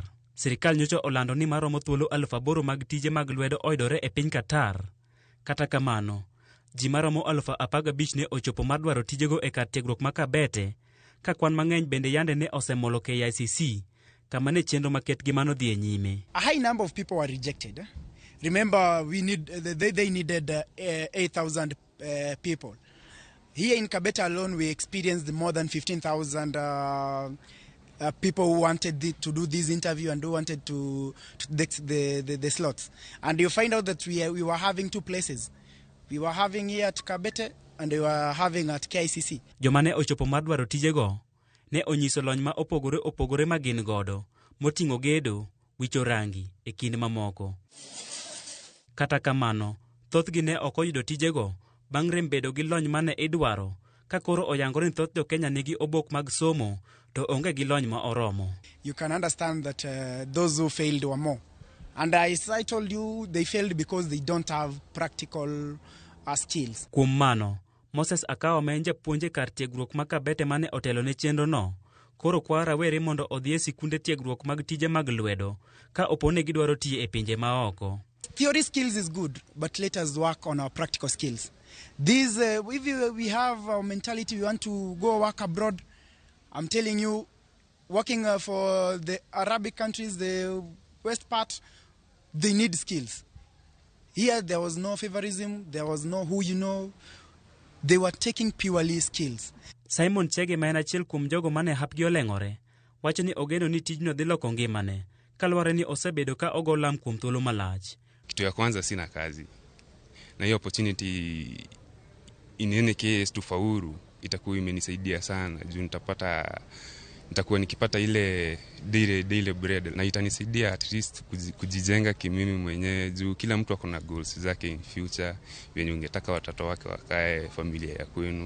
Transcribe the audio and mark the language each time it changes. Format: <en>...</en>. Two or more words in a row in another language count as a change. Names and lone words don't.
<luo>Sirikal nyocha olando ni maromo thuolo 8,000 mag tije mag lwedo oidore e piny Qatar. Kata kamano, ji maromo 15,000 ne ochopo mar dwaro tijego e kar tiegruok makabete, ka kwan mang'eny bende yande ne osemolo KICC kamane chenro maket gi mano dhi e nyime.</luo> <en>A high number of people were rejected. Remember, they needed 8,000 people. Here in Kabete alone, we experienced more than 15,000 people who wanted to do this interview and who wanted to the slots. And you find out that we were having two places. We were having here at Kabete and we were having at KICC.</en> <luo>Jomane ochopo mar dwaro tijego ne onyiso lony ma opogore ma gin godo, moting'o gedo, wicho rangi e kind mamoko. Kata kamano, thothgi ne ok oyudo tijego bang' rem bedo gi lony mane idwaro, ka koro oyangore ni thoth Jokenya nigi obok mag somo to onge gi lony ma oromo.</luo> <en>You can understand that those who failed were more. And as I told you, they failed because they don't have practical skills.</en> <luo>Kuom mano, Moses Akawa ma en japuonje kar tiegruok makabete mane otelo ne chenro no, koro kwa rawere mondo odhi e sikunde tiegruok mag tije mag lwedo ka opone gidwaro tiye e pinje maoko.</luo> <en>Theory skills is good, but let us work on our practical skills. If we have a mentality we want to go work abroad, I'm telling you, working for the Arabic countries, the west part, they need skills. Here there was no favorism, there was no who you know. They were taking purely skills.</en> <luo>Simon Chege ma en achiel kuom jogo mane hapgi oleng'ore, wacho ni ogeno ni tijno dhi loko ngimane, kaluwore ni osebedo ka ogo lam kuom thuolo malach.</luo> <sw>Kitu ya kwanza sina kazi. Na hiyo</sw> <en>opportunity in any case</en> <sw>tufaulu itakuwa imenisaidia sana. Juu nitakuwa nikipata ile</sw> <en>daily bread</en> <sw>na itanisaidia</sw> <en>at least</en> <sw>kujijenga kimimi mwenyewe, juu kila mtu ako na goals zake</sw> <en>in future,</en> <sw>wenye ungetaka watoto wake wakae familia ya kwenu.</sw>